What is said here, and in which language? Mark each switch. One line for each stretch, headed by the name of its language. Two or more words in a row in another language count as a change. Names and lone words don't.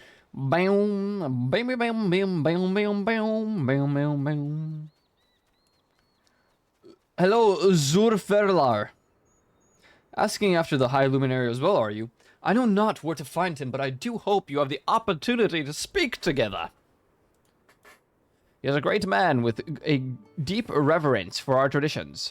English: Bam, bam, bam, bam, bam, bam, bam, bam, bam, bam. Hello, Zurferlar. Asking after the High Luminary as well, are you? I know not where to find him, but I do hope you have the opportunity to speak together. He is a great man with a deep reverence for our traditions.